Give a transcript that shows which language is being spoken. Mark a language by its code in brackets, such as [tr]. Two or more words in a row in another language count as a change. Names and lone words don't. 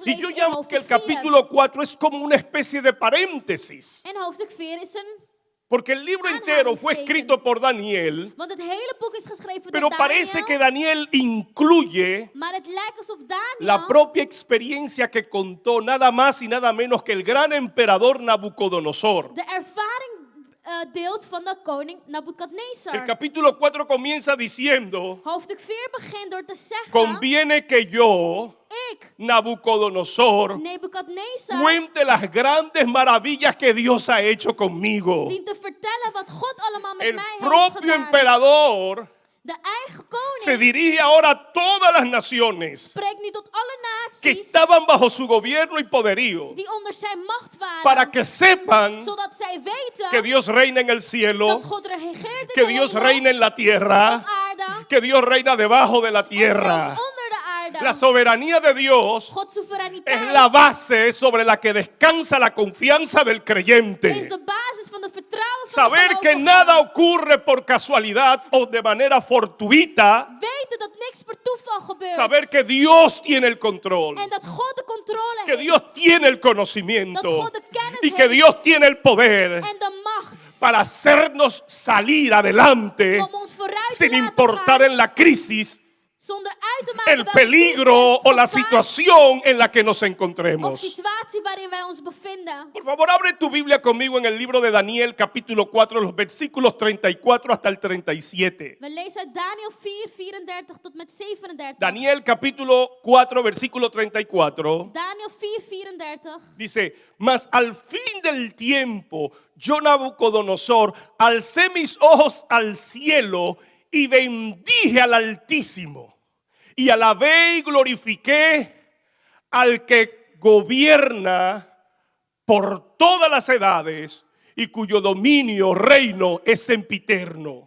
[es] Y yo [nl] lezen in [es] llamo que el [nl] hoofdstuk 4. [es] capítulo 4 es como una especie de paréntesis, [nl] En hoofdstuk 4 is een, [es] porque el libro entero fue escrito por Daniel, [nl] want het hele boek is geschreven [es] pero [nl] door [es] parece [nl] Daniel, [es] que Daniel incluye [nl] maar het lijkt alsof Daniel [es] la propia experiencia que contó nada más y nada menos que el gran emperador Nabucodonosor. [nl] de ervaring deelt van de koning [es] El [nl] Nabukadnezar. [es] capítulo 4 comienza diciendo: [nl] Hoofdstuk 4 begint door te zeggen, [es] conviene que yo, [nl] ik, [es] Nabucodonosor, [nl] Nebukadnezar, [es] cuente las grandes maravillas que Dios ha hecho conmigo. [nl] dient te vertellen wat God allemaal met [es] El [nl] mij heeft [es] propio [nl] gedaan. [es] emperador [nl] De eigen koning [es] se dirige ahora a todas las naciones [nl] spreekt nu tot alle [es] que [nl] naties [es] estaban bajo su gobierno y poderío, [nl] die onder zijn macht waren, [es] para que sepan [nl] zodat zij weten [es] que Dios reina en el cielo, [nl] dat God regeert in [es] que [nl] de [es] Dios [nl] hemel, [es] reina en la [nl] op [es] tierra, [nl] aarde, [es] que Dios reina debajo de la [nl] en zelfs [es] tierra. [nl] onder de aarde. [es] La soberanía de Dios [nl] Gods [es] es [nl] soevereiniteit [es] la base sobre la que descansa la confianza del [nl] is [es] creyente. [nl] de basis van de vertrouwen van [es] Saber [nl] de [es] que [nl] gelovigen. [es] nada ocurre por casualidad o de manera fortuita. [nl] Weten dat niks per toeval gebeurt. [es] Saber que Dios tiene el control, [nl] En dat God de controle [es] que [nl] heeft. [es] Dios tiene el [nl] Dat [es] conocimiento [nl] God de kennis [es] y que [nl] heeft. [es] Dios tiene el poder. [nl] En de macht. [es] para hacernos salir adelante [nl] om ons vooruit te [es] sin [nl] laten [es] importar [nl] gaan, [es] en la crisis, [nl] zonder uit te maken [es] el [nl] welke [es] peligro [nl] crisis, [es] o la [nl] gevaar [es] situación en la que nos [nl] of [es] encontremos. [nl] situatie waarin wij ons bevinden. [es] Por favor, abre tu Biblia conmigo en el libro de Daniel, capítulo 4, los versículos 34 hasta el 37. [nl] We lezen uit Daniel 4, 34 tot met 37. [es] Daniel, capítulo 4, versículo 34. [nl] Daniel 4, 34. [es] Dice, mas al fin del tiempo, yo Nabucodonosor, alcé mis ojos al cielo y bendije al Altísimo. Y alabé y glorifiqué al que gobierna por todas las edades y cuyo dominio, reino es sempiterno.